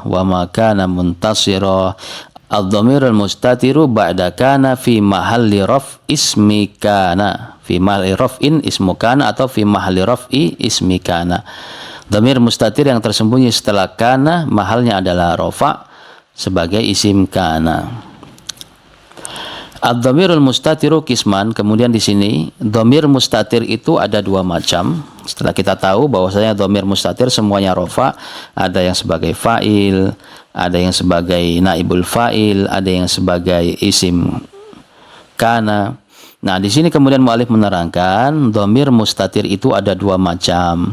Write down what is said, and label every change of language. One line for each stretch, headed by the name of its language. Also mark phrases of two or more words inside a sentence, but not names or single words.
Arabic: وما كان منتصرا. الضمير المستتر بعد كان في محل رفع اسم كان. في محل رفع اسم كان, atau في محل رفع اسم كان. ضمير مستتر
Indonesian: yang tersembunyi setelah kana mahalnya adalah rafa' sebagai
Arabic: اسم كان. الضمير المستتر قسمان.
Indonesian: Kemudian di sini
Arabic: ضمير مستتر
Indonesian: itu ada dua macam. Setelah kita tahu bahwasanya
Arabic: ضمير مستتر
Indonesian: semuanya rafa', ada yang sebagai fa'il, ada yang sebagai
Arabic: نائب الفاعل,
Indonesian: ada yang sebagai
Arabic: اسم كان.
Indonesian: Nah, di sini kemudian mu'alif menerangkan
Arabic: ضمير مستتر
Indonesian: itu ada dua macam.